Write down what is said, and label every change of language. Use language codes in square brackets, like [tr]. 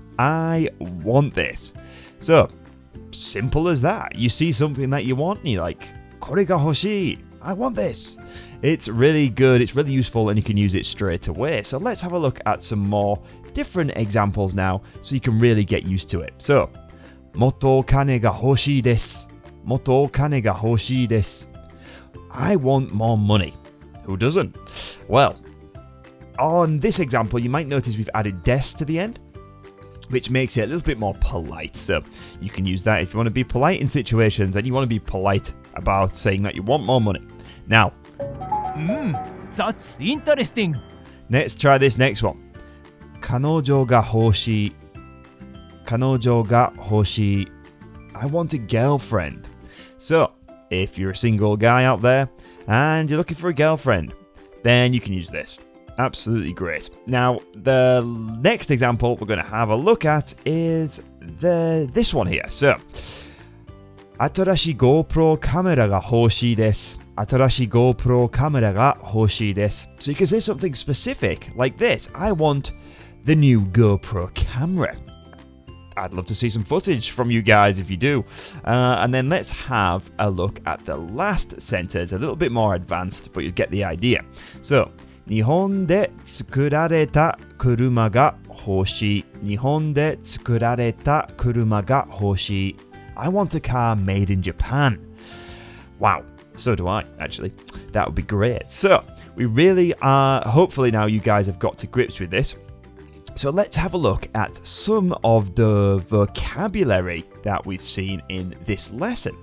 [en] I want this. So, simple as that. You see something that you want and you're like, [ja] これが欲しい, [en] I want this. It's really good, it's really useful, and you can use it straight away. So let's have a look at some more different examples now so you can really get used to it. [ja] So, もっとお金が欲しいです。もっとお金が欲しいです。 [en] I want more money. Who doesn't? Well, on this example, you might notice we've added des to the end, which makes it a little bit more polite. So you can use that if you want to be polite in situations and you want to be polite about saying that you want more money. Now, That's interesting. let's try this next one. [ja] 彼女が欲しい。彼女が欲しい。 [en] I want a girlfriend. So, if you're a single guy out there and you're looking for a girlfriend, then you can use this. Absolutely great. Now, the next example we're going to have a look at is this one here. [ja] So, 新しい GoPro カメラが欲しいです。新しい GoPro カメラが欲しいです。 [en] So you can say something specific like this. I want the new GoPro camera. I'd love to see some footage from you guys if you do. And then let's have a look at the last sentence, a little bit more advanced, but you get the idea. [ja] So, 日本で作られた車が欲しい。日本で作られた車が欲しい。 [en] I want a car made in Japan. Wow, so do I, actually. That would be great. So, we really are, hopefully now you guys have got to grips with this. So let's have a look at some of the vocabulary that we've seen in this lesson.